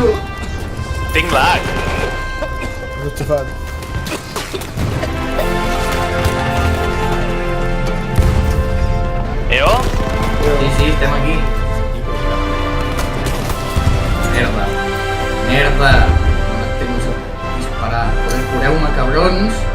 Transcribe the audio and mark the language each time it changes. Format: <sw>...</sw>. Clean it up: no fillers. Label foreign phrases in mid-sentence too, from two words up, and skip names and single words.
<ca>Tinc lag.</ca> <it>Cosa ci fate? Eo?</it> <ca>Sí, estem aquí. Merda. No et temps a disparar. Cureu-me, cabrons.</ca>